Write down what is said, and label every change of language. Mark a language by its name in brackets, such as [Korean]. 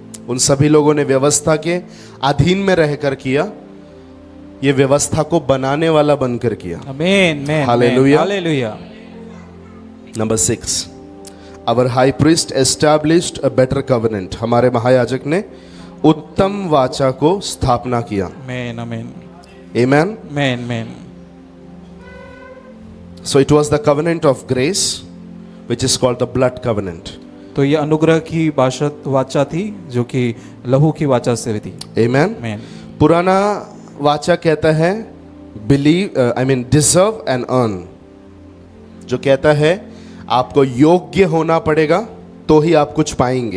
[Hindi] उन सभी लोगों ने व्यवस्था के अधीन में रहकर किया, ये व्यवस्था को बनाने वाला बनकर किया। आमीन। Hallelujah. Hallelujah. [English] Number 6, our high priest established a better covenant. [Hindi] हमारे महायाजक ने उत्तम वाचा को स्थापना किया। आमीन। आमीन। [English] Amen. [Hindi] आमीन। आमीन। [English] So it was the covenant of grace, which is called the blood covenant. [Hindi] तो ये अनुग्रह की वाचा थी जो कि लहू की वाचा से थी। [English] Amen. [Hindi] आमीन। पुराना वाचा कहता है [English] deserve and earn, [Hindi] जो कहता है आपको योग्य होना पड़ेगा तो ही आप कुछ पाएंगे,